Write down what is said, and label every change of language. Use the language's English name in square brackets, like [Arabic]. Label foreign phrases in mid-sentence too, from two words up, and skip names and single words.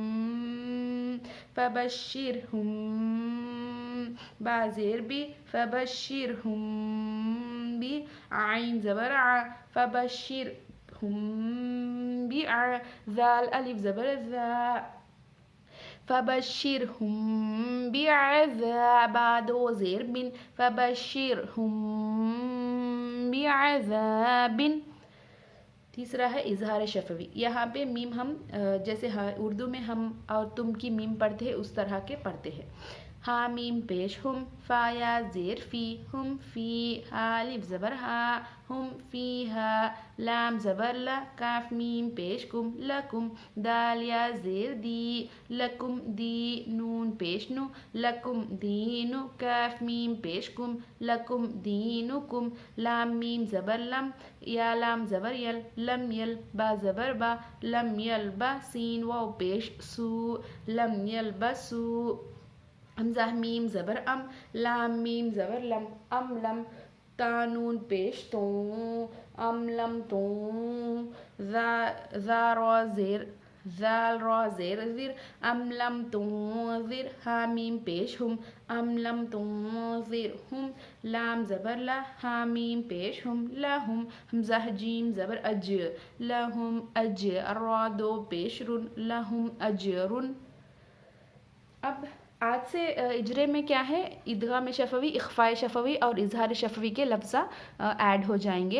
[Urdu] فبشرہم با زیر بی فبشرہم بی عین زبر ع فبشرہم بی ع ذال الف زبر ذا [Arabic] فبشرہم بعذاب [Urdu] زیر بن [Arabic] فبشرہم بعذاب. [Urdu] تیسرا ہے اظہار شفوی. یہاں پہ میم ہم جیسے اردو میں ہم اور تم کی میم پڑھتے ہیں اس طرح کے پڑھتے ہیں. ہا میم پیش ہم فا یا زیر فی ہم فی ہا الف زبر ہا ہم فی ہا لام زبر لا کاف میم پیش کم لکم دال یا زیر دی لکم دی نون پیش نو لکم دینو کاف میم پیش کم [Arabic] لکم دینکم [Urdu] لام میم زبر لم یا لام زبر یل لم یل با زبر با لم یل با سین واو پیش سو لم یل بسو حمزہ میم زبر ام لام میم زبر لم ام لم تانون پیش تون ام لم تون ذا را زیر ذال را زیر زیر ام لم تنذر ہا میم پیش ہم [Arabic] ام لم تنذر ہم [Urdu] لام زبر لا ہا میم پیش ہم لہم حمزہ جیم زبر اج لہم اج را دو پیش رن [Arabic] لہم اجرن. [Urdu] اب آج سے اجرے میں کیا ہے ادغام شفوی اخفاء شفوی اور اظہار شفوی کے لفظ ایڈ ہو جائیں گے.